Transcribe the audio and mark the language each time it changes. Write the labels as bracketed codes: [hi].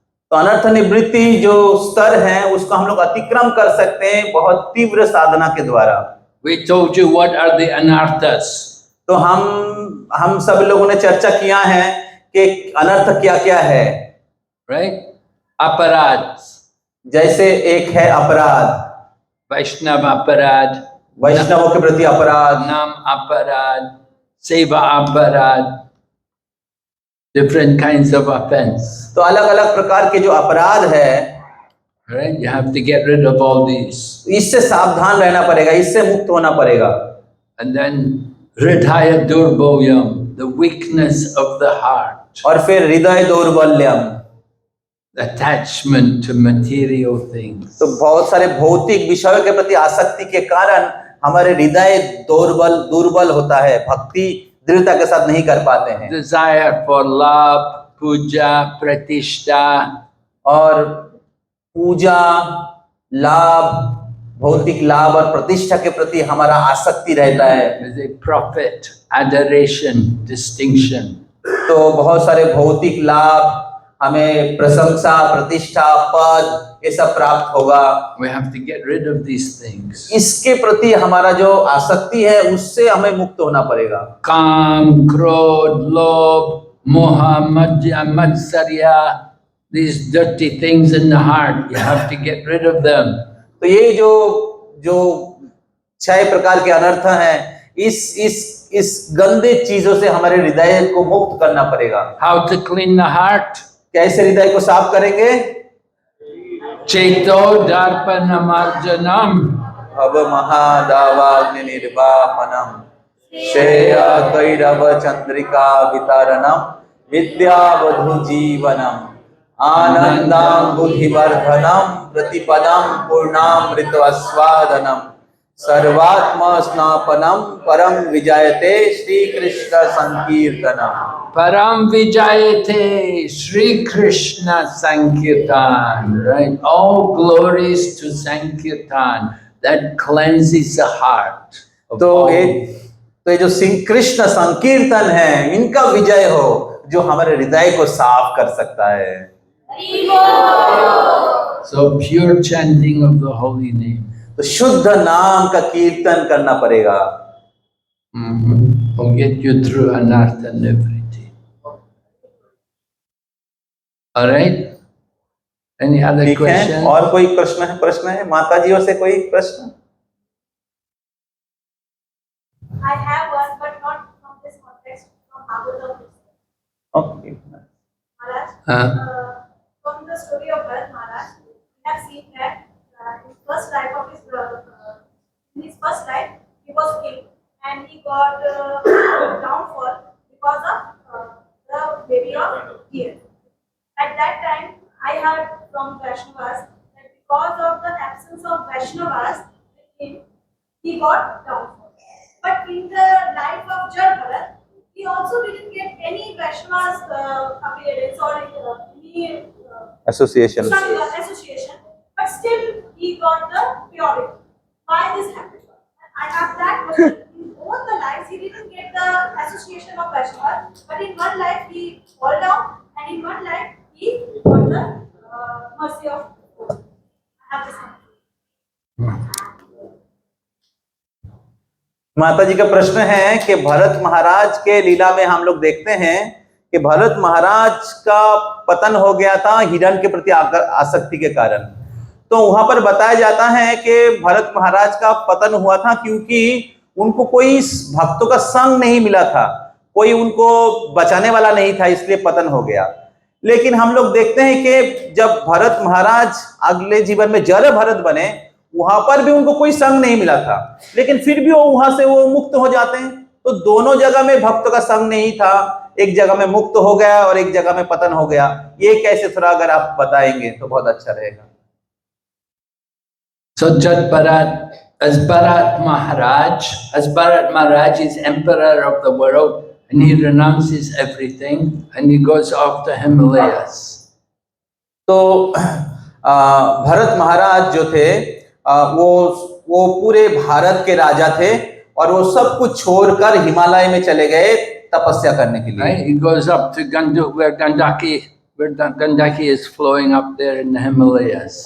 [hi] तो अनर्थ निवृत्ति जो स्तर है उसको हम लोग अतिक्रम कर सकते हैं बहुत तीव्र साधना के द्वारा। [en] We told you what are the anarthas. [hi] तो हम सब लोगों ने चर्चा किया है कि अनर्थ क्या क्या है, [en] Right? Aparad, [hi] जैसे एक है अपराध, Vaishnava aparad, वैष्णवों के प्रति अपराध, [en] Nam aparad, Seva aparad, different kinds of offense. [hi] तो अलग अलग प्रकार के जो अपराध है, [en] Right? You have to get rid of all these. [hi] इससे सावधान रहना पड़ेगा, इससे मुक्त होना पड़ेगा। [en] And then Hridaya Durbolyam, the weakness of the heart, [hi] और फिर हृदय दौर्बल्यम, [en] attachment to material things. [hi] तो बहुत सारे भौतिक विषयों के प्रति आसक्ति के कारण हमारे हृदय दुर्बल होता है, भक्ति दृढ़ता के साथ नहीं कर पाते हैं। [en] Desire for love, puja, pratishta, [hi] और पूजा, लाभ, भौतिक लाभ और प्रतिष्ठा के प्रति हमारा आसक्ति रहता है। [en] the profit, adoration, distinction. [hi] तो बहुत सारे भौतिक लाभ, हमें प्रशंसा, प्रतिष्ठा, पद, ये सब प्राप्त होगा। [en] We have to get rid of these things. [hi] इसके प्रति हमारा जो आसक्ति है उससे हमें मुक्त होना पड़ेगा। Kam, krodh, lobh, moha, madhya, matsarya. [en] these dirty things in the heart. You have to get rid of them. [hi] तो ये जो 6 प्रकार के अनर्थ हैं, इस गंदे चीजों से हमारे हृदय को मुक्त करना पड़ेगा। [en] How to clean the heart? [hi] कैसे हृदय को साफ करेंगे? [sa] Cheto darpanamarjanam. भव महादावाग्नि निर्वापनम श्रेया कैरव चंद्रिका वितारणम विद्यावधु जीवनम आनंदं बुद्धिवर्धनम प्रतिपदम पूर्णामृतस्वादनम सर्वात्म स्नापनम परम विजयते Shri Krishna संकीर्तनम। Param Vijayate Sri Krishna Sankirtan, right? [en] All glories to Sankirtan that cleanses the heart. [hi] तो ये जो श्री कृष्ण संकीर्तन है, इनका विजय हो जो हमारे हृदय को साफ कर सकता है। [en] So pure chanting of the holy name. [hi] तो शुद्ध नाम का कीर्तन करना पड़ेगा। [en] Will get you through anartha and everything. All right? Any other [hi] ठीक है, [en] question? [hi] और कोई प्रश्न है माता जी से कोई प्रश्न? [en] I have one, but not from this context, from Bhagavatam. Okay. Maharaj, from the story of Bharat Maharaj, we have seen that in first life of in his first life, he was king and he got downfall because of the baby of deer. At that time, I heard from Vaishnavas that because of the absence of Vaishnavas, he got downfall. But in the life of Jal Bharat, he also didn't get any Vaishnavas appearance or any Association. association, but still he got the purity. Why this happened? I have that question. In both the lives, he didn't get the association of Vaishnavas, but in one life he fell down, and in one life he got the mercy of God. I have this question. [hi] माता जी का प्रश्न है कि भरत महाराज के लीला में हम लोग देखते हैं कि भरत महाराज का पतन हो गया था हिरण के प्रति आसक्ति के कारण। तो वहां पर बताया जाता है कि भरत महाराज का पतन हुआ था क्योंकि उनको कोई भक्तों का संग नहीं मिला था, कोई उनको बचाने वाला नहीं था, इसलिए पतन हो गया। लेकिन हम लोग देखते हैं कि जब भरत महाराज अगले जीवन में जड़ भरत बने, वहां पर भी उनको कोई संग नहीं मिला था, लेकिन फिर भी वहां से वो मुक्त हो जाते हैं। तो दोनों जगह में भक्तों का संग नहीं था, एक जगह में मुक्त हो गया और एक जगह में पतन हो गया। ये कैसे, थोड़ा अगर आप बताएंगे तो बहुत अच्छा रहेगा। [en] So Jat Bharat, as Bharat Maharaj is emperor of the world, and he renounces everything and he goes off the Himalayas. [hi] तो भरत महाराज जो थे वो पूरे भारत के राजा थे और वो सब कुछ छोड़कर हिमालय में चले गए तपस्या करने के लिए। [en] Right? He goes up to where Gandaki is flowing up there in the Himalayas.